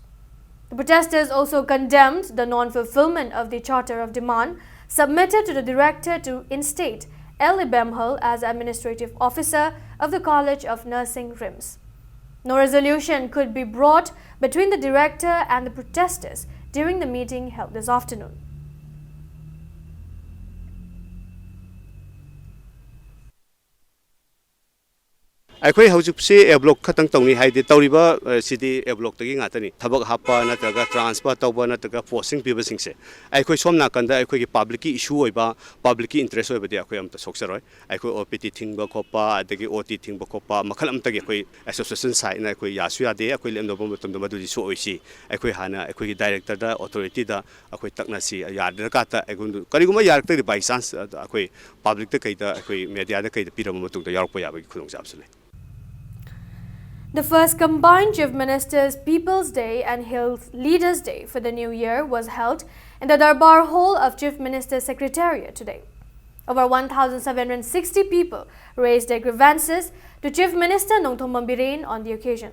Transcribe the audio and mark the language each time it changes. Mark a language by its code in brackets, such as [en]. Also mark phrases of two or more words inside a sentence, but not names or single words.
[en] The protesters also condemned the non-fulfillment of the Charter of Demand submitted to the director to instate L. Ibemhal as Administrative Officer of the College of Nursing RIMS. No resolution could be brought between the director and the protesters during the meeting held this afternoon. [mni] ꯑꯩꯈꯣꯏ ꯍꯧꯖꯤꯛꯁꯤ [en] A block [mni] ꯈꯛꯇꯪ ꯇꯧꯅꯤ ꯍꯥꯏꯗꯤ ꯇꯧꯔꯤꯕ ꯁꯤꯗꯤ ꯑꯦ ꯕ꯭ꯂꯣꯛꯇꯒꯤ ꯉꯥꯛꯇꯅꯤ ꯊꯕꯛ ꯍꯥꯞꯄ ꯅꯠꯇ꯭ꯔꯒ ꯇ꯭ꯔꯥꯟꯁꯐꯔ ꯇꯧꯕ ꯅꯠꯇ꯭ꯔꯒ ꯄꯣꯁꯇꯤꯡ ꯄꯤꯕꯁꯤꯡꯁꯦ ꯑꯩꯈꯣꯏ ꯁꯣꯝ ꯅꯥꯀꯟꯗ ꯑꯩꯈꯣꯏꯒꯤ ꯄꯥꯕ꯭ꯂꯤꯛꯀꯤ ꯏꯁꯨ ꯑꯣꯏꯕ ꯄꯥꯕ꯭ꯂꯤꯛꯀꯤ ꯏꯟꯇꯔꯦꯁ ꯑꯣꯏꯕꯗꯤ ꯑꯩꯈꯣꯏ ꯑꯝꯇ ꯁꯣꯛꯆꯔꯣꯏ ꯑꯩꯈꯣꯏ ꯑꯣ ꯄꯤ ꯇꯤ ꯊꯤꯡꯕ ꯈꯣꯠꯄ ꯑꯗꯒꯤ ꯑꯣ ꯇꯤ ꯊꯤꯡꯕ ꯈꯣꯠꯄ ꯃꯈꯜ ꯑꯃꯇꯒꯤ ꯑꯩꯈꯣꯏ ꯑꯦꯁꯣꯁꯤꯌꯦꯁꯟ ꯁꯥꯏꯠꯅ ꯑꯩꯈꯣꯏ ꯌꯥꯁꯨ ꯌꯥꯗꯦ ꯑꯩꯈꯣꯏ ꯂꯦꯞꯅꯕ ꯃꯇꯝꯗ ꯃꯗꯨꯗꯤ ꯁꯣꯛꯑꯣꯏꯁꯤ ꯑꯩꯈꯣꯏ ꯍꯥꯟꯅ ꯑꯩꯈꯣꯏꯒꯤ ꯗꯥꯏꯔꯦꯛꯇꯔꯗ ꯑꯣꯊꯣꯔꯤꯇꯤꯗ ꯑꯩꯈꯣꯏ ꯇꯛꯅꯁꯤ ꯌꯥꯗ꯭ꯔꯀꯥꯟꯗ ꯑꯩꯈꯣꯏ ꯀꯔꯤꯒꯨꯝꯕ ꯌꯥꯔꯛꯇ꯭ꯔꯗꯤ [en] by chance [mni] ꯑꯩꯈꯣꯏ ꯄꯥꯕ꯭ꯂꯤꯛꯇ ꯀꯩꯗ ꯑꯩꯈꯣꯏ ꯃꯦꯗꯤꯌꯥꯗ ꯀꯩꯗ ꯄꯤꯔꯕ ꯃꯇꯨꯡꯗ ꯌꯥꯎꯔꯛꯄ ꯌꯥꯕꯒꯤ ꯈꯨꯗꯣꯡꯆꯥꯕꯁꯨ ꯂꯩ. [en] The first combined Chief Minister's People's Day and Hills Leaders' Day for the new year was held in the Darbar Hall of Chief Minister's Secretariat today. Over 1,760 people raised their grievances to Chief Minister Nongthom Biren on the occasion.